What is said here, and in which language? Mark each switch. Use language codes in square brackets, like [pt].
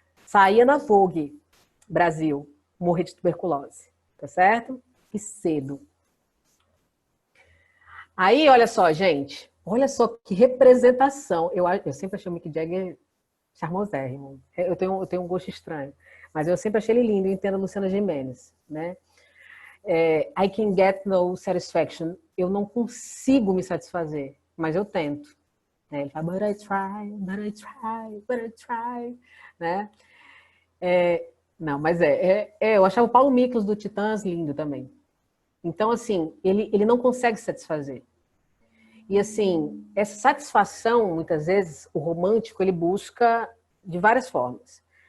[pt] Saía na Vogue Brasil, morrer de tuberculose, tá certo? E cedo. Aí, olha só, gente, olha só que representação. Eu sempre achei o Mick Jagger charmosérrimo. Eu tenho um gosto estranho, mas eu sempre achei ele lindo. Eu entendo a Luciana Gimenez, né? [en] I can get no satisfaction. [pt] Eu não consigo me satisfazer, mas eu tento. Né? Ele fala, [en] but I try, but I try, [pt] but I try. Né? Não, mas eu achava o Paulo Miklos do Titãs lindo também. Então, assim, ele não consegue se satisfazer. E, assim, essa satisfação, muitas vezes, o romântico, ele busca de várias formas.